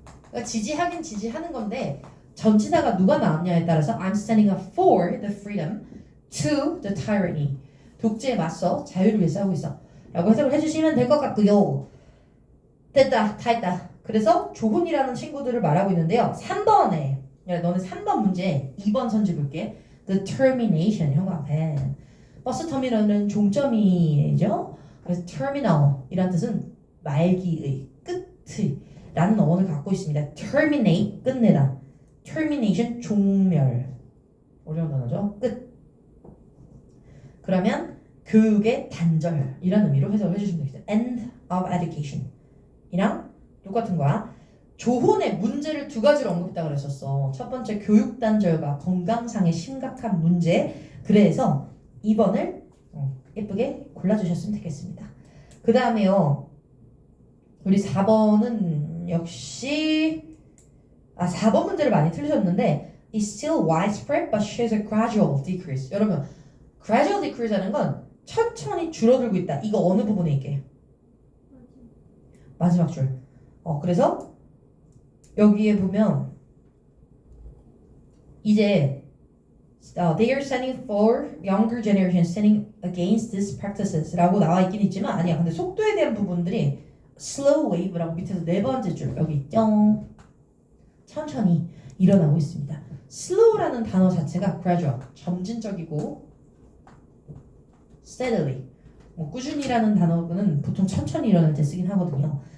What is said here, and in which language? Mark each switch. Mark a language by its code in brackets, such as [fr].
[ko] 그러니까 지지하긴 지지하는 건데 전치사가 누가 나왔냐에 따라서 [en] I'm standing up for the freedom to the tyranny. [ko] 독재에 맞서 자유를 위해 싸우고 있어. 라고 해석을 해주시면 될 것 같고요. 됐다. 다 했다. 그래서 조혼이라는 친구들을 말하고 있는데요. 3번에 너네 3번 문제 2번 선지 볼게. [en] The termination. [ko] 형 앞에 버스 터미널은 종점이죠. 그래서 terminal 이란 뜻은 말기의, 끝의 라는 어원을 갖고 있습니다. terminate, 끝내다. termination, 종멸. 어려운 단어죠. 끝. 그러면 교육의 단절이라는 의미로 해석을 해주시면 되겠어요. [en] end of education [ko] 이랑 똑같은 거야. 조혼의 문제를 두 가지로 언급했다고 그랬었어. 첫 번째 교육 단절과 건강상의 심각한 문제. 그래서 2번을 예쁘게 골라주셨으면 되겠습니다. 그 다음에요. 우리 4번은 역시 4번 문제를 많이 틀리셨는데 [en] is still widespread but shows a gradual decrease. [ko] 여러분 gradual decrease라는 건 천천히 줄어들고 있다. 이거 어느 부분에 있게? 마지막 줄. 그래서 여기에 보면 이제 [en] they are standing for younger generation standing against these practices [ko] 라고 나와 있긴 있지만 아니야. 근데 속도에 대한 부분들이 slow wave라고 밑에서 네 번째 줄 여기 있죠. 천천히 일어나고 있습니다. slow라는 단어 자체가 gradual, 점진적이고 steadily, 꾸준히라는 단어는 보통 천천히 일어날 때 쓰긴 하거든요.